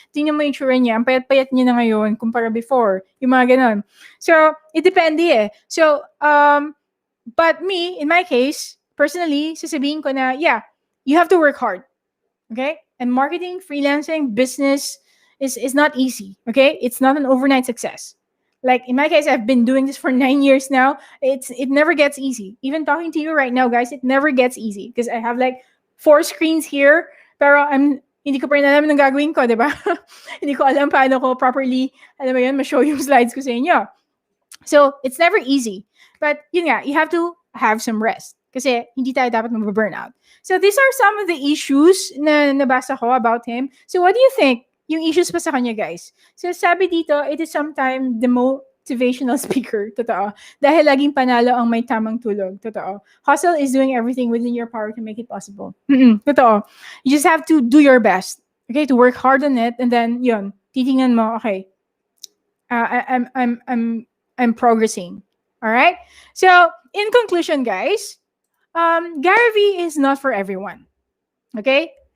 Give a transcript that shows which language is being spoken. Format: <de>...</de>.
<tl>Tingnan mo yung tsura niya, ang payat-payat niya na ngayon kumpara</tl> <en>before,</en> <tl>yung mga ganon.</tl> <en>So, it depende eh. So, but me, in my case, personally,</en> <tl>sasabihin ko na,</tl> <en>yeah, you have to work hard. Okay? And marketing, freelancing, business is not easy. Okay? It's not an overnight success. Like in my case, I've been doing this for 9 years now. It never gets easy. Even talking to you right now, guys, it never gets easy because I have like 4 screens here.</en> <tl>Pero hindi ko pa rin alam ng gagawin ko, di ba? Hindi ko alam paano ko properly, alam mo yun, ma-show yung slides ko sa inyo.</tl> <en>So, it's never easy. But yun nga, you have to have some rest.</en> <tl>Kasi hindi tayo dapat mag-burnout.</tl> <en>So, these are some of the issues</en> <tl>na nabasa ko</tl> <en>about him. So, what do you think?</en> <tl>Yung issues pa sa kanya,</tl> <en>guys. So, sabi dito, it is sometimes the motivational speaker.</en> <tl>Totoo. Dahil laging panalo ang may tamang tulog. Totoo.</tl> <en>Hustle is doing everything within your power to make it possible.</en> <tl>Totoo.</tl> <en>You just have to do your best. Okay? To work hard on it. And then, yun.</en> <tl>Titingnan mo,</tl> <en>okay. I'm progressing. All right? So, in conclusion, guys, Gary V is not for everyone. Okay?</en>